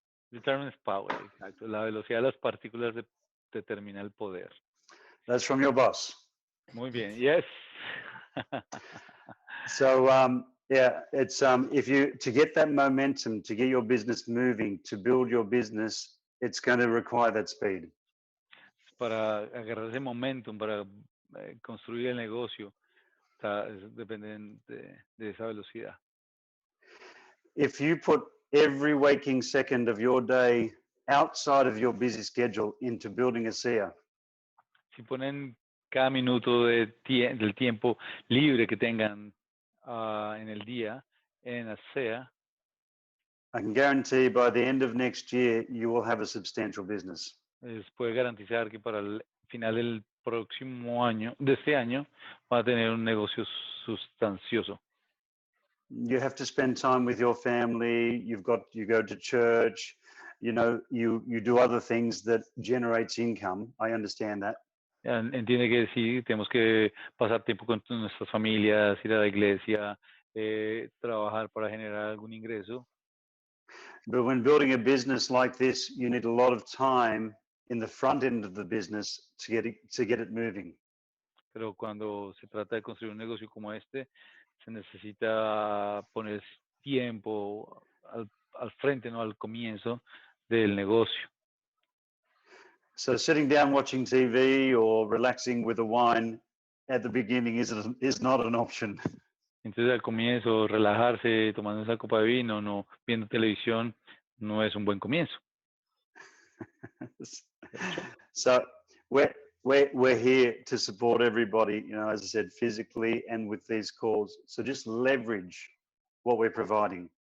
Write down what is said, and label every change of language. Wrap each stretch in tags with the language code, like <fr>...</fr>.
<en>Determines power, exacto.</en> <es>La velocidad de las partículas determina el poder.</es> <en>That's from your boss.</en> <es>Muy bien, yes.</es> <en>So yeah, it's to get that momentum, to get your business moving, to build your business, it's going to require that speed.</en> <es>Para agarrar ese momentum, para construir el negocio, dependen de esa velocidad.</es> <en>If you put every waking second of your day outside of your busy schedule into building ASEA,</en> <es>Si ponen cada minuto del tiempo libre que tengan en el día en ASEA,</es> <en>I can guarantee by the end of next year, you will have a substantial business.</en> <es>les puede garantizar que para el final del próximo año, de este año, va a tener un negocio sustancioso.</es> <en>You have to spend time with your family. You go to church, you do other things that generates income. I understand that.</en> <es>Entiende que sí, tenemos que pasar tiempo con nuestras familias, ir a la iglesia, trabajar para generar algún ingreso.</es> <en>But when building a business like this, you need a lot of time in the front end of the business to get it moving.</en> <es>Pero cuando se trata de construir un negocio como este, se necesita poner tiempo al frente, ¿no? Al comienzo del negocio.</es> <en>So sitting down watching TV or relaxing with a wine at the beginning is not an option.</en> <es>Entonces al comienzo, relajarse, tomando esa copa de vino, no viendo televisión, no es un buen comienzo.</es> <en>So we're here to support everybody, as I said, physically and with these calls. So just leverage what we're providing.</en>